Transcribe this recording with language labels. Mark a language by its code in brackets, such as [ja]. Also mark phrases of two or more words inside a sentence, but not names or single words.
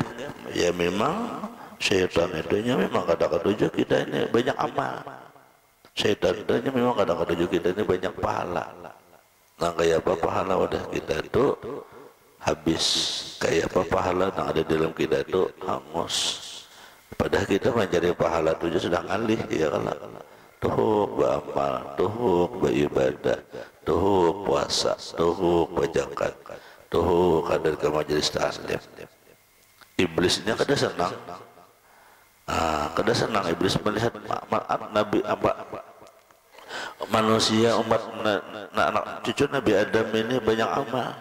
[id] Ya memang syaitan itu memang kata-kata kita ini banyak amal. Syaitan itu memang kata-kata kita ini banyak pahala. [bjn] Nah kayak apa pahala wadah kita itu habis, kayak apa pahala yang ada dalam kita itu hangus. Padahal kita mencari pahala itu sudah ngalih, ya kalau tuhuk beramal, tuhuk beribadah, tuhuk puasa, tuhuk berzakat, tuhuk hadir ke majelis taklim. Iblisnya kada senang. Kada senang iblis melihat Nabi manusia umat anak cucu Nabi Adam ini banyak amal.